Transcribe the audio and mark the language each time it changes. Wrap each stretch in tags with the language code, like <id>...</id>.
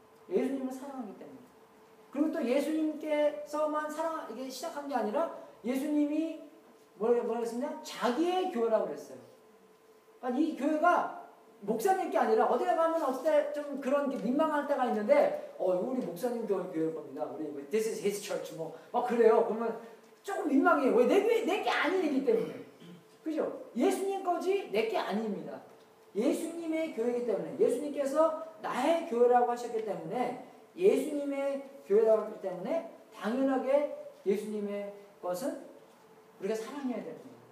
<ko>예수님을 사랑하기 때문에. 그리고 또 예수님께서만 이게 시작한 게 아니라 예수님이 뭐라고 했습니까? 자기의 교회라고 그랬어요. 그러니까 이 교회가 목사님 게 아니라 어디 가면 어떨 때 좀 그런 게 민망할 때가 있는데 우리 목사님 교회일 겁니다. 우리</ko> <en>This is his church</en> <ko>막 그래요. 그러면 조금 민망해요. 왜? 내 게 아닌 일이기 때문에. 그죠? 예수님 거지 내 게 아닙니다. 예수님의 교회이기 때문에 예수님께서 나의 교회라고 하셨기 때문에 예수님의 교회라고 하기 때문에 당연하게 예수님의 것은 우리가 사랑해야 됩니다.</ko>